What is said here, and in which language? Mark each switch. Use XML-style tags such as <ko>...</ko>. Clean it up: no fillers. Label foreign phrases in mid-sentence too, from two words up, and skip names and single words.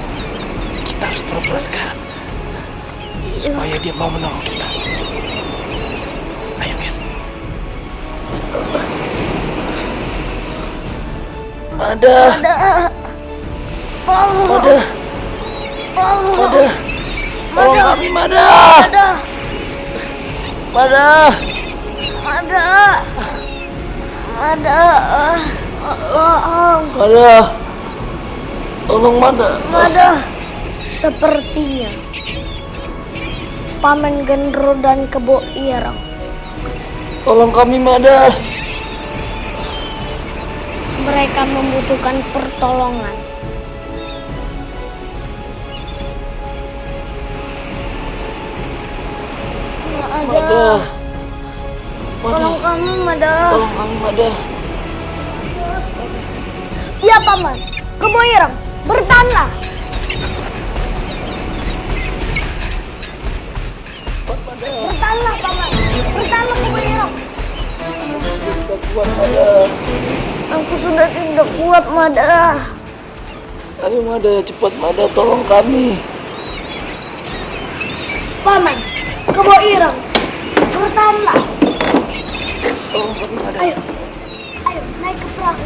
<id>Kita harus pura-pura sekarat supaya dia mau menolong kita. Ayo, Ger. Mada. Mada. Mada. Tolong kami, Mada. Mada. Mada. Mada. Mada. Tolong, Mada. Mada. Sepertinya Paman Gendro dan Kebo Ireng. Tolong kami, Mada. Mereka membutuhkan pertolongan. Mada. Tolong kami, Mada. Tolong kami, Mada. Ya, Paman. Kebo Ireng, bertahanlah. Bertahanlah, Paman. Bertahanlah, Kebo Ireng. Kuat, Mada. Aku sudah tidak kuat, Mada. Ayo Mada, cepat Mada, tolong kami. Paman, Kebo Ireng, bertahanlah. Tolong kami Mada. Ayo, ayo naik ke perahu.</id>